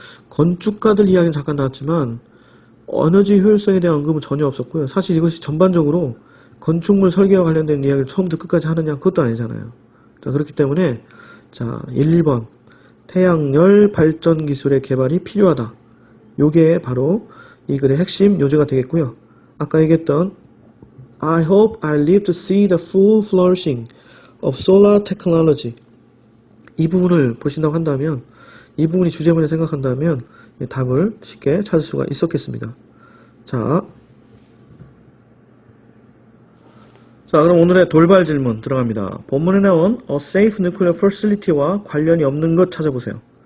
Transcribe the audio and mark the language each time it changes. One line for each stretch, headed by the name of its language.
Korean: 건축가들 이야기는 잠깐 나왔지만, 에너지 효율성에 대한 언급은 전혀 없었고요. 사실 이것이 전반적으로 건축물 설계와 관련된 이야기를 처음부터 끝까지 하느냐, 그것도 아니잖아요. 자, 그렇기 때문에, 자, 1, 2번. 태양열 발전 기술의 개발이 필요하다. 요게 바로 이 글의 핵심 요지가 되겠고요. 아까 얘기했던
English: I hope I live to see the full flourishing of solar technology.
Korean: 이 부분을 보신다고 한다면, 이 부분이 주제문에 생각한다면 답을 쉽게 찾을 수가 있었겠습니다. 자, 그럼 오늘의 돌발 질문 들어갑니다. 본문에 나온
English: A Safe Nuclear Facility
Korean: 와 관련이 없는 것 찾아보세요.